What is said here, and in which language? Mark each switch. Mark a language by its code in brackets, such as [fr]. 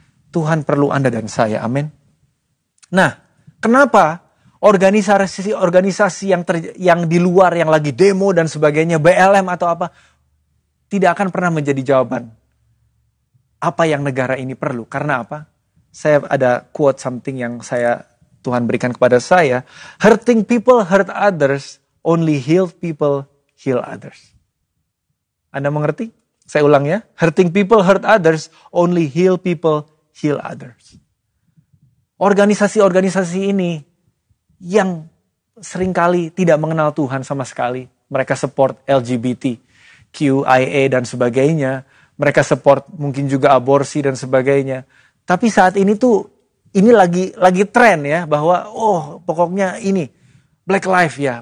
[id] Tuhan perlu Anda dan saya, amin. Nah, kenapa organisasi yang di luar, yang lagi demo dan sebagainya, BLM atau apa, tidak akan pernah menjadi jawaban apa yang negara ini perlu. Karena apa? Saya ada quote something yang Tuhan berikan kepada saya. [en] Hurting people hurt others, only healed people heal others. [id] Anda mengerti? Saya ulang ya. [en] Hurting people hurt others, only heal people heal others. [id] Organisasi-organisasi ini yang seringkali tidak mengenal Tuhan sama sekali. Mereka support LGBT, QIA dan sebagainya. Mereka support mungkin juga aborsi dan sebagainya. Tapi saat ini ini lagi tren ya, bahwa pokoknya ini Black Lives ya.